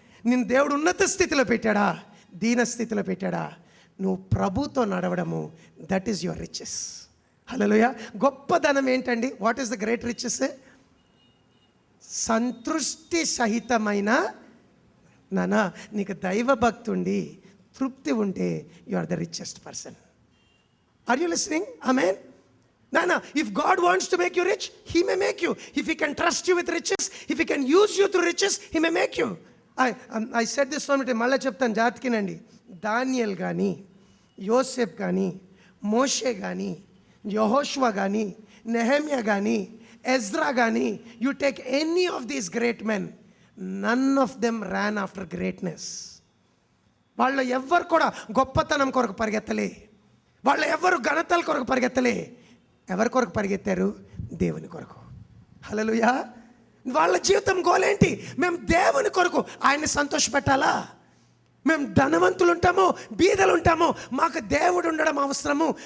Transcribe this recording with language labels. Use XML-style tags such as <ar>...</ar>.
<te>నిన్ను దేవుడు ఉన్నత స్థితిలో పెట్టాడా, దీన స్థితిలో పెట్టాడా, నువ్వు ప్రభుతో నడవడము,</te> <en>That is your riches.</en> <te>హల్లెలూయా. గొప్ప ధనం ఏంటండి?</te> <en>What is the great riches?</en> <te>సంతృష్టి సహితమైన నానా, నీకు దైవ భక్తి ఉండి తృప్తి ఉంటే</te> <en>You are the richest person. Are you listening? Amen. Nana, if God wants to make you rich, He may make you. If He can trust you with riches, if He can use you through riches, He may make you. I said this one time,</en> <te>మళ్ళీ చెప్తాను జాతికినండి.</te> <en>Daniel కానీ, యోసేఫ్ కానీ, మోషే కానీ, యెహోషువ కానీ, నెహెమ్యా కానీ, ఎజ్రా కానీ, you take any of these great men, none of them ran after greatness.</en> <te>వాళ్ళు ఎవ్వరు కూడా గొప్పతనం కొరకు పరిగెత్తలే. వాళ్ళు ఎవరు ఘనతల కొరకు పరిగెత్తలే. ఎవరి కొరకు పరిగెత్తారు? దేవుని కొరకు. హల్లెలూయా. వాళ్ళ జీవితం గోలేంటి? మేము దేవుని కొరకు ఆయన్ని సంతోషపెట్టాలా. మేము ధనవంతులు ఉంటామో బీదలు ఉంటామో, మాకు దేవుడు ఉండడం అవసరము.</te>